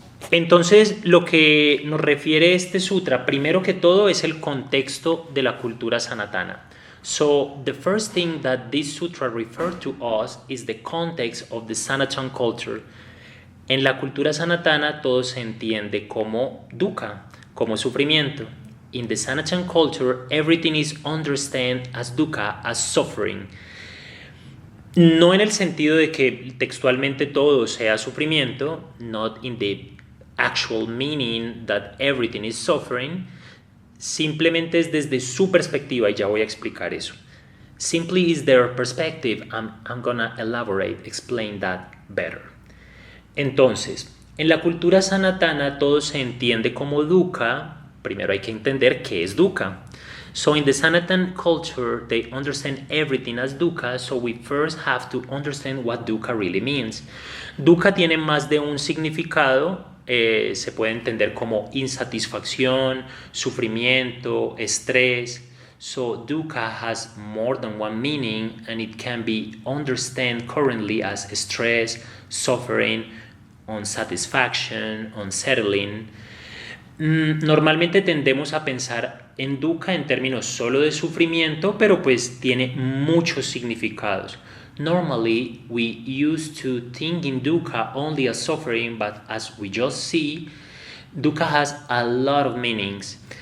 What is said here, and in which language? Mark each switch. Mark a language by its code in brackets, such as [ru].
[es] Entonces, lo que nos refiere este sutra, primero que todo, es el contexto de la cultura sanatana. [en] So, the first thing that this sutra refers to us is the context of the Sanatan culture. [es] En la cultura sanatana todo se entiende como dukkha, como sufrimiento. [en] In the Sanatan culture, everything is understood as dukkha, as suffering. [es] No en el sentido de que textualmente todo sea sufrimiento, [en] not in the actual meaning that everything is suffering, [es] simplemente es desde su perspectiva y ya voy a explicar eso. [en] Simply is their perspective. I'm gonna elaborate, explain that better. [es] Entonces, en la cultura sanatana todo se entiende como dukkha. Primero hay que entender qué es dukkha. [en] So in the Sanatan culture, they understand everything as dukkha, so we first have to understand what dukkha really means. [es] Dukkha tiene más de un significado, se puede entender como insatisfacción, sufrimiento, estrés. [en] So dukkha has more than one meaning, and it can be understood currently as stress, suffering, unsatisfaction, unsettling. [es] Normalmente tendemos a pensar en dukkha en términos solo de sufrimiento, pero pues tiene muchos significados. [en] Normally, we used to think in dukkha only as suffering, but as we just see, dukkha has a lot of meanings.